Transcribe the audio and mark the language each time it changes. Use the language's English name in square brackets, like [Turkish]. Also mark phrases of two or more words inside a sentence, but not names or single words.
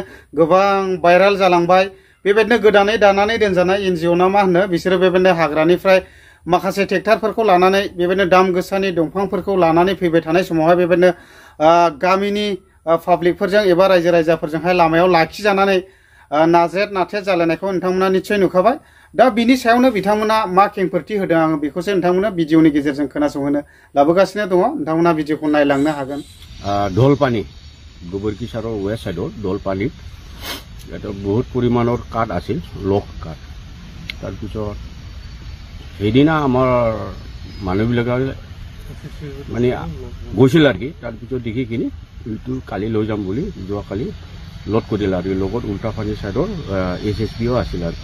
[Bodo] गोबां भाइराल जालांबाय बेबायदिनो गोदानै दानानै दोनजानाय एनजिअ ना मा होनो बिसोरो बेबायदिनो हाग्रानिफ्राय माखासे ट्रेक्टरफोरखौ लानानै बेबायदिनो दाम गोसानि दंफांफोरखौ लानानै फैबाय थानाय समावहाय बेबायदिनो गामिनि पाब्लिकफोरजों एबा रायजो राजाफोरजोंहाय लामायाव लाखिजानानै नाजेर नाथेर जालायनायखौ नोंथांमोना निश्चय नुखाबाय दा बिनि सायावनो बिथांमोना मा खेंफोरथि होदों आं बेखौसो नोंथांमोना भिडिअनि गेजेरजों खोनासंहोनो लाबोगासिनो दङ नोंथांमोना भिडिअखौ नायलांनो हागोन ढोलपानी गोबोरखी साइडर वेस्ट साइडर ढोलपानी [Assamese] এটা বহুত পৰিমাণৰ কাঠ আছিল লক কাঠ তাৰপিছত সেইদিনা আমাৰ মানুহবিলাকে মানে গৈছিল আৰু কি তাৰপিছত দেখি কিনি এইটো কালি লৈ যাম বুলি যোৱাকালি লোড কৰিলে আৰু লগত উল্টাপানী চাইডৰ SSPও আছিল আৰু